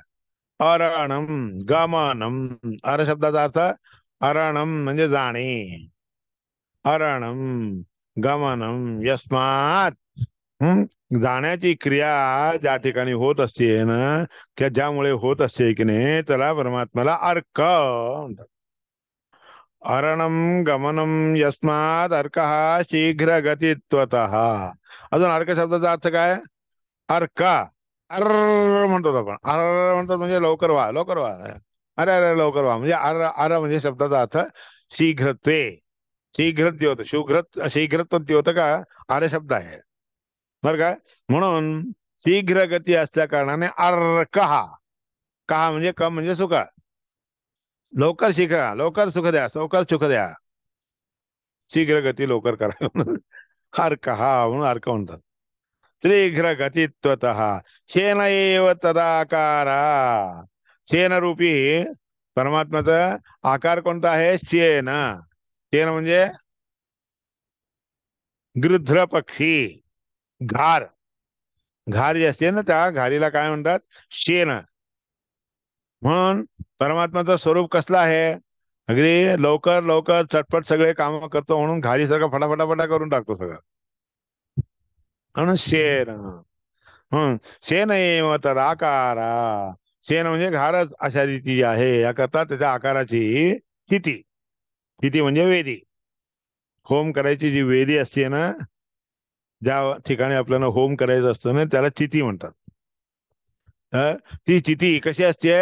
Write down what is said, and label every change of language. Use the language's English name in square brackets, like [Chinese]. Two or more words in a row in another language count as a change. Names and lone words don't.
[Sanskrit] अरणम गमनम, [Marathi] अर शब्दाचा अर्थ अरणम म्हणजे जाणे, [Sanskrit] अरणम गमनम यस्मात, [Marathi] जाण्याची क्रिया ज्या ठिकाणी होत असते ना, किंवा ज्यामुळे होत असते की नाही, त्याला परमात्म्याला अर्क म्हणतात. [Sanskrit] अरणम गमनम यस्मात अर्क शीघ्र गतित्वतः. [Marathi] अजून अर्क शब्दाचा अर्थ काय? अर्क, अर म्हणतो आपण, अर म्हणतात म्हणजे लवकर व्हा, लवकर व्हा, अरे अरे लवकर व्हा, म्हणजे अर अर म्हणजे शब्दाचा अर्थ शीघ्रत्वे, शीघ्रत्व होतं, शीघ्रत्व होतं का, आर्य शब्द आहे बरं का. म्हणून शीघ्र गती असल्या कारणाने अर्क, कहा म्हणजे कम म्हणजे सुख, लवकर शिका, लवकर सुख द्या, लवकर सुख द्या, शीघ्र गती लवकर करा म्हणून अर्क म्हणून अर्क म्हणतात. [Sanskrit] शीघ्र गतित्वतः शेन एव तदाकारा, [Marathi] शेन रूपी परमात्म्याचा आकार कोणता आहे? शेन. शेन म्हणजे गृध्र पक्षी, घार, घार जी असते ना, त्या घारीला काय म्हणतात? शेन. म्हणून परमात्म्याचं स्वरूप कसलं आहे? अगदी लवकर लवकर चटपट सगळे काम करतो, म्हणून घारी सारखं फटाफटाफटा करून टाकतो सगळं, म्हणून शेन. [Sanskrit] शेन एव तदाकारा, [Marathi] शेन म्हणजे घारच अशा रीती आहे, याकरता त्याच्या आकाराची स्थिती, स्थिती म्हणजे वेदी, होम करायची जी वेदी असते ना, ज्या ठिकाणी आपल्याला होम करायचं असतं ना, त्याला चिती म्हणतात. तर ती चिती कशी असते?